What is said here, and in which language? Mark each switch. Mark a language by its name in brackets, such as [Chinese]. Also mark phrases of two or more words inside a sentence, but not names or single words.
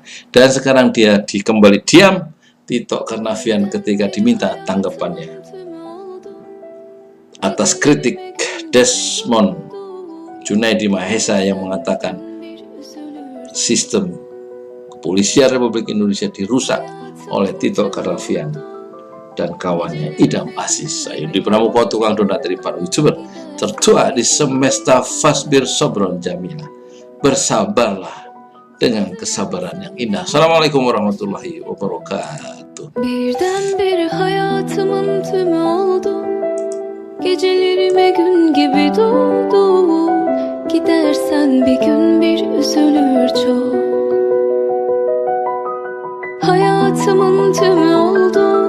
[Indonesian] Dan sekarang dia kembali diam, Tito Karnavian, ketika diminta tanggapannya atas kritik Desmond Junaidi Mahesa yang mengatakan sistem kepolisian Republik Indonesia dirusak oleh Tito Karnavian dan kawannya Idham Aziz. Saya di Pramuka, tukang donat dari para YouTuber, tertua di semesta Fasbir Sobron Jamila. Bersabarlah dengan kesabaran yang indah. [Arabic] السلام عليكم ورحمة الله وبركاته. [Turkish] Birdenbire hayatımın tümü oldu. Gecelerime gün gibi doğdu. Gidersen bir gün bir üzülür çok. Hayatımın tümü oldu.